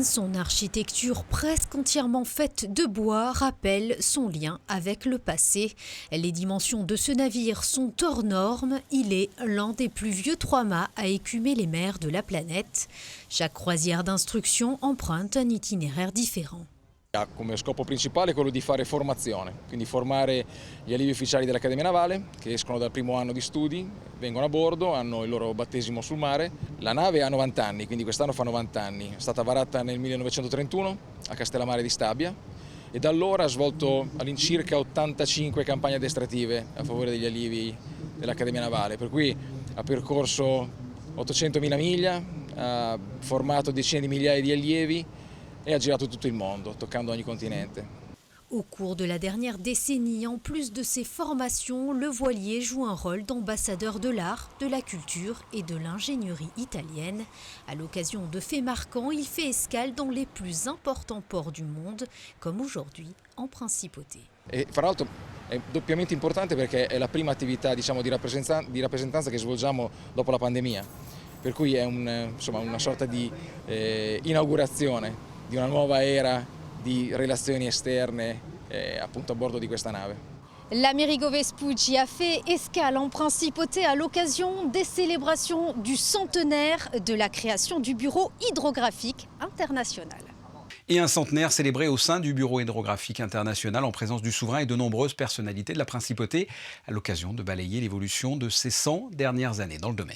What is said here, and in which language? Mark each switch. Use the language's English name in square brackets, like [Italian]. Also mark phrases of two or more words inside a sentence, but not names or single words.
[French] Son architecture presque entièrement faite de bois rappelle son lien avec le passé. Les dimensions de ce navire sont hors normes. Il est l'un des plus vieux 3 mâts à écumer les mers de la planète. Chaque croisière d'instruction emprunte un itinéraire différent. [Italian] Ha come scopo principale quello di fare formazione, quindi formare gli allievi ufficiali dell'Accademia Navale che escono dal primo anno di studi, vengono a bordo, hanno il loro battesimo sul mare. La nave ha 90 anni, quindi quest'anno fa 90 anni. È stata varata nel 1931 a Castellammare di Stabia e da allora ha svolto all'incirca 85 campagne addestrative a favore degli allievi dell'Accademia Navale, per cui ha percorso 800.000 miglia, ha formato decine di migliaia di allievi et a girato tutto il mondo, toccando ogni continente. [French] Au cours de la dernière décennie, en plus de ses formations, le voilier joue un rôle d'ambassadeur de l'art, de la culture et de l'ingénierie italienne. À l'occasion de faits marquants, il fait escale dans les plus importants ports du monde, comme aujourd'hui en Principauté. [Italian] E fra l'altro è doppiamente importante perché è la prima attività, diciamo, di rappresentanza che svolgiamo dopo la pandemia, per cui è una sorta di inaugurazione di una nuova era di relazioni esterne appunto a bordo di questa nave. [French] L'Amerigo Vespucci a fait escale en Principauté à l'occasion des célébrations du centenaire de la création du Bureau hydrographique international. Et un centenaire célébré au sein du Bureau hydrographique international en présence du souverain et de nombreuses personnalités de la Principauté à l'occasion de balayer l'évolution de ces 100 dernières années dans le domaine.